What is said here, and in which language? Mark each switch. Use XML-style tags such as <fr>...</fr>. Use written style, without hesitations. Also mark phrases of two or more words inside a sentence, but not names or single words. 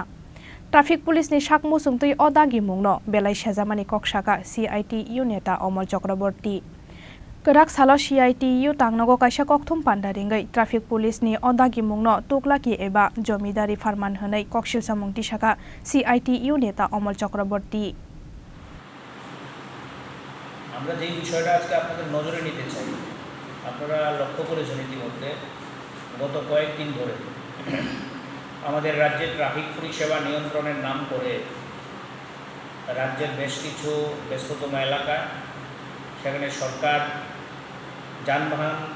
<en>Traffic police</en> <trp>ni sakmusungtei Dagimungno belai shazamani koksaka CITU Neta Amal Chakraborty. Kerak salo CITU tangnogo kaisa kokthum pandaringai</trp> <en>traffic police</en> <trp>ni Dagimungno Tughlaki eba Jamidari Pharman honai koksil samungti saka CITU Neta Amal Chakraborty.</trp> <bn>আমরা যে বিষয়টা আজকে আপনাদের নজরে নিতে চাই আপনারা লক্ষ্য করেছেন ইতিমধ্যে গত কয়েকদিন ধরে আমাদের রাজ্যের ট্রাফিক পরিষেবা নিয়ন্ত্রণের নাম করে রাজ্যের বেশ কিছু ব্যস্ততম এলাকা সেখানে সরকার যানবাহন</bn>